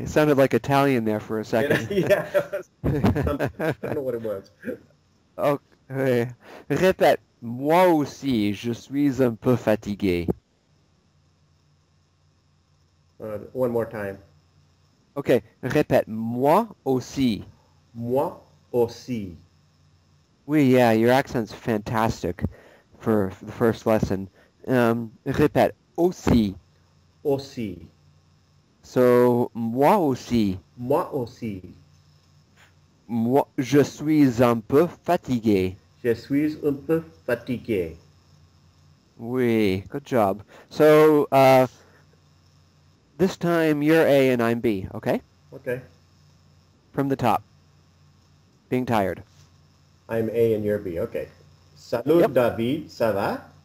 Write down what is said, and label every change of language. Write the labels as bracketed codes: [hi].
[en] It sounded like Italian there for a second. Yeah, I don't know what it was. Okay. [fr] Répète, moi aussi, je suis un peu fatigué. [en] One more time. [fr] Okay, répète, moi aussi. Moi aussi. [en] Oui, yeah, your accent's fantastic for the first lesson. [fr] Répète, aussi. Aussi. So, moi aussi. Moi aussi. Moi, je suis un peu fatigué. Je suis un peu fatigué. [en] Oui, good job. So, this time you're A and I'm B, okay? Okay. From the top. Being tired. I'm A and you're B. Okay. Salut, Yep. [fr] David. Ça va?